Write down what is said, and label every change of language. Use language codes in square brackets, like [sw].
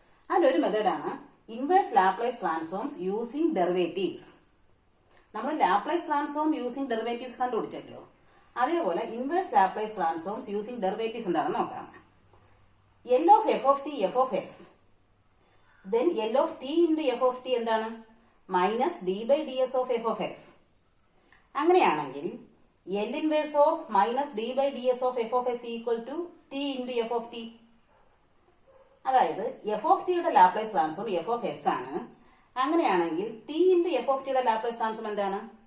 [ml] അതിലൊരു മെത്തേഡാണ് inverse Laplace transforms using derivatives. നമ്മൾ ലാപ്ലേസ് ട്രാൻസ്ഫോം യൂസിങ് ഡെറിവേറ്റീവ്സ് കണ്ടുപിടിച്ചല്ലോ, അതേപോലെ inverse Laplace transforms using derivatives എന്താണെന്ന് നോക്കാം. [en] L of f of t f of s, then L of t into f of t [ml] എന്താണ്? [en] Minus D by D S of F of S. [ml] അങ്ങനെയാണെങ്കിൽ [en] L inverse of minus D by D S of F of S equal to T into F of T. [ml] അതായത് F of ടിയുടെ Laplace transform F of S ആണ്. അങ്ങനെയാണെങ്കിൽ T into F of ടിയുടെ Laplace transform എന്താണ്?